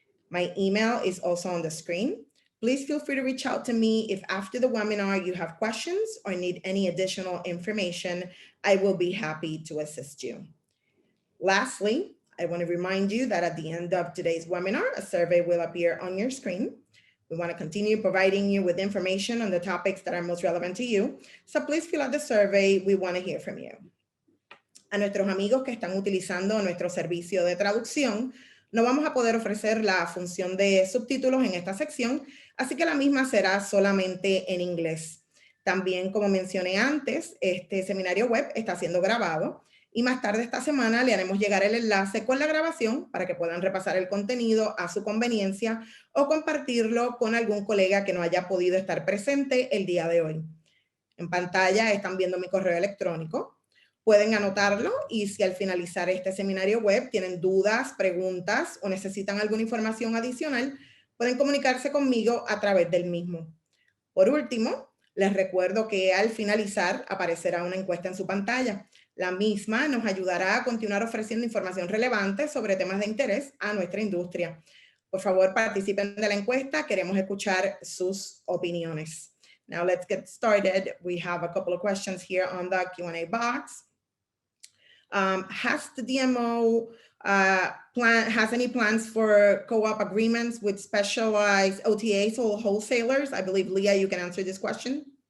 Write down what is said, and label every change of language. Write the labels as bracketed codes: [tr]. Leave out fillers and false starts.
[en] My email is also on the screen. Please feel free to reach out to me if after the webinar you have questions or need any additional information. I will be happy to assist you. Lastly, I want to remind you that at the end of today's webinar, a survey will appear on your screen. We want to continue providing you with information on the topics that are most relevant to you. So please fill out the survey. We want to hear from you. [es] A nuestros amigos que están utilizando nuestro servicio de traducción, no vamos a poder ofrecer la función de subtítulos en esta sección, así que la misma será solamente en inglés. También, como mencioné antes, este seminario web está siendo grabado y más tarde esta semana le haremos llegar el enlace con la grabación para que puedan repasar el contenido a su conveniencia o compartirlo con algún colega que no haya podido estar presente el día de hoy. En pantalla están viendo mi correo electrónico. Pueden anotarlo y si al finalizar este seminario web tienen dudas, preguntas o necesitan alguna información adicional, pueden comunicarse conmigo a través del mismo. Por último, les recuerdo que al finalizar aparecerá una encuesta en su pantalla. La misma nos ayudará a continuar ofreciendo información relevante sobre temas de interés a nuestra industria. Por favor, participen de la encuesta. Queremos escuchar sus opiniones. [en] Now let's get started. We have a couple of questions here on the Q&A box. Has the DMO has any plans for co-op agreements with specialized OTAs or wholesalers? I believe, Leah, you can answer this question.